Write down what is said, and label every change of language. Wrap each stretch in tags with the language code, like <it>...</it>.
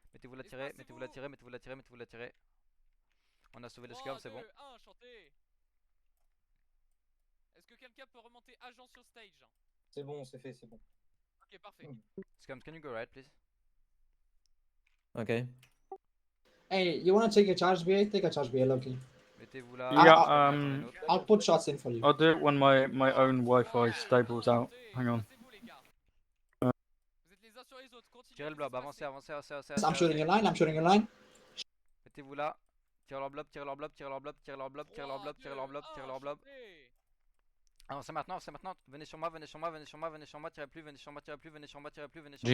<fr>Mettez-vous la tirez, mettez-vous la tirez, mettez-vous la tirez, mettez-vous la tirez. On a sauvé le scum, c'est bon. 1, chantez. Est-ce que quelqu'un peut remonter agent sur stage? C'est bon, c'est fait, c'est bon. Ok, parfait.</fr> <en>Scum, can you go right, please? Okay. Hey, you wanna take a charge BA? Take a charge BA, Loki.</en> <fr>Mettez-vous là.</fr> <en>Yeah, I'll put shots in for you. I'll do it when my own Wi-Fi stable's out. Hang on.</en> <fr>Espacez-vous, les gars. Vous êtes les uns sur les autres, continuez. Tirez le de blob, vous avancez, espacer. avancez, avancez,</fr> <en>I'm shooting your line.</en> <fr>Mettez-vous là. Tirez leur blob, tirez leur blob, tirez leur blob, tirez leur blob, tirez leur blob, tirez leur blob, tirez leur blob. Avancez maintenant, avancez maintenant. Venez sur moi, venez sur moi, venez sur moi, venez sur moi, tirez plus, venez sur moi, tirez plus, venez sur moi, tirez plus, venez sur moi,</fr>